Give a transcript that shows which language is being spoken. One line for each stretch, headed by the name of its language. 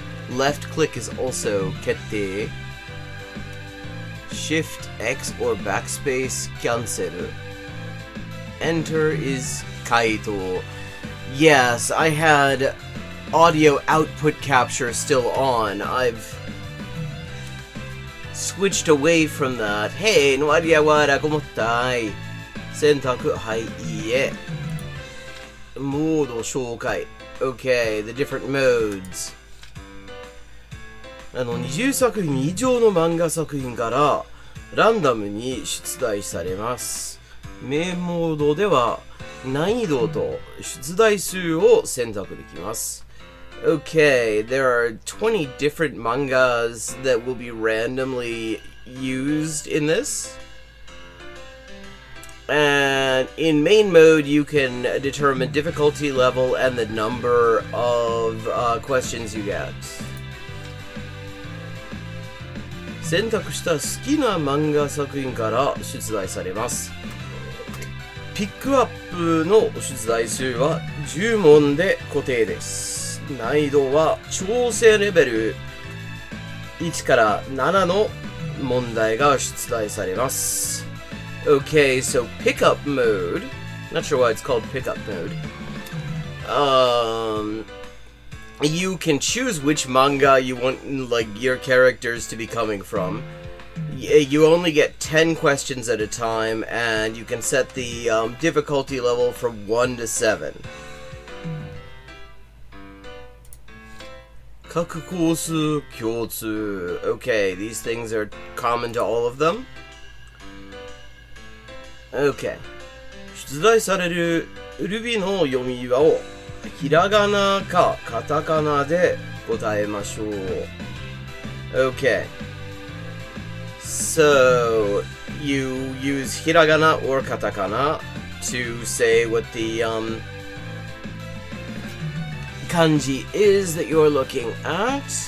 English: Left click is also 決定. Shift X or backspace cancel. Enter is 回答.Yes, I had audio output capture still on. I've switched away from that.
Japanese: Hey, の割合はラコモッタイ。選択、はい、いいえ。モード紹介。
English: Okay, the different modes.
Japanese: 20作品以上の漫画作品からランダムに出題されます。メインモードでは難易度と出題数を選択できます。
English: Okay, there are 20 different mangas that will be randomly used in this. And in main mode, you can determine difficulty level and the number of questions you get.
Japanese: 選択した好きな漫画作品から出題されます。ピックアップの出題数は10問で固定です。難易度は調整レベル1から7の問題が出題されます。
English: Okay, so pickup mode. Not sure why it's called pickup mode. You can choose which manga you want, like, your characters to be coming from. You only get 10 questions at a time, and you can set the difficulty level from 1 to 7.
Japanese: 各コース共通.
English: Okay, these things are common to all of them. Okay.
Japanese: 出題されるルビの読みをひらがなかカタカナで答えましょう。
English: Okay. So, you use hiragana or katakana to say what the kanji is that you're looking at.